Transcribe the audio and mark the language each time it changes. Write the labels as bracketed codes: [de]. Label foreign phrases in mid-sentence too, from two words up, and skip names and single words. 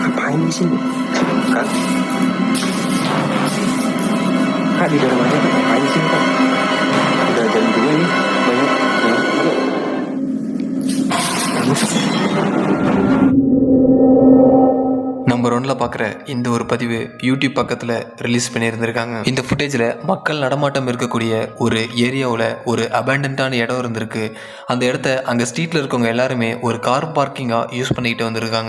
[id] Ngapain di sini? Kak? Kak di dalam aja, Kak. Ngapain di sini, Kak? Udah jam 2 nih. Banyak. Ayo. [ta] நம்பர் 1ல பார்க்குற இந்த ஒரு பதிவு யூடியூப் பக்கத்தில் ரிலீஸ் பண்ணியிருந்திருக்காங்க. இந்த ஃபுட்டேஜில் மக்கள் நடமாட்டம் இருக்கக்கூடிய ஒரு ஏரியாவில் ஒரு அபேண்டன்டான இடம் இருந்திருக்கு. அந்த இடத்த அங்கே ஸ்ட்ரீட்டில் இருக்கவங்க எல்லாருமே ஒரு [en] car parking [ta] யூஸ் பண்ணிக்கிட்டு வந்திருக்காங்க.